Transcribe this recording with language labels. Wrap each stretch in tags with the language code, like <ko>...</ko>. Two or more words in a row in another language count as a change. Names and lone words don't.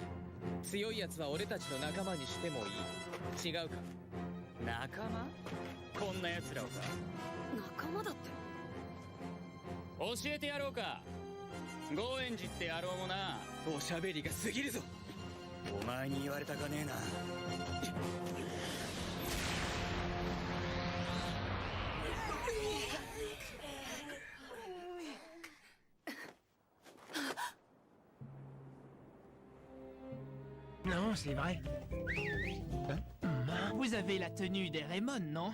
<ja>強い奴は俺たちの仲間にしてもいい。違うか？仲間？こんな奴らをか。仲間だって教えてやろうか。ゴーエンジって野郎もな。おしゃべりが過ぎるぞ。お前に言われたかねえな。</ja> <fr>Non, c'est vrai. Vous avez la tenue des Raymond, non?</fr>